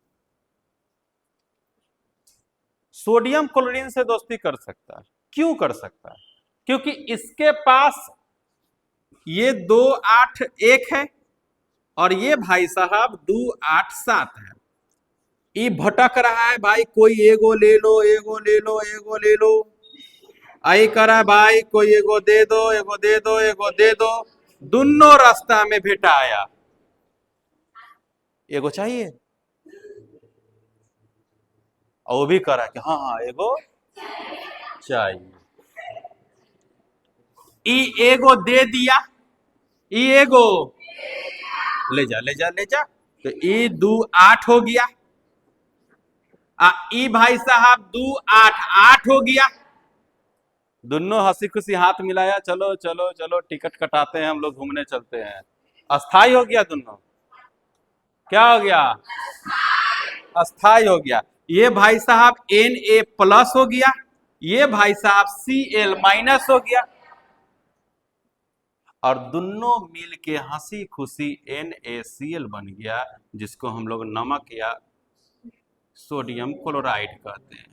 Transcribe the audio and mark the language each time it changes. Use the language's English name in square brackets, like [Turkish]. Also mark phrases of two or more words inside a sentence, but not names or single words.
[Hindi] सोडियम क्लोरीन से दोस्ती कर सकता है, क्यों कर सकता है? क्योंकि इसके पास ये 2 8 1 है और ये भाई साहब 2 8 7 है। ये भटक रहा है भाई, कोई एगो ले लो, एगो ले लो, एगो ले लो, आई करा भाई कोई एगो दे दो, एगो दे दो, एगो दे दो, दोनों रास्ता में भेटाया, एगो चाहिए, और वो भी करा कि हाँ हाँ एगो चाहिए। ई एगो दे दिया, ई एगो ले जा ले जा ले जा, तो ई 2 8 हो गया, ई भाई साहब 2 8 8 हो गया। दोनों हंसी खुशी हाथ मिलाया, चलो चलो चलो टिकट कटाते हैं, हम लोग घूमने चलते हैं। अस्थाई हो गया दोनों, क्या हो गया? अस्थाई हो गया। ये भाई साहब Na प्लस हो गया, ये भाई साहब Cl माइनस हो गया, और दोनों मिल के हंसी खुशी NaCl बन गया, जिसको हम लोग नमक या सोडियम क्लोराइड कहते हैं।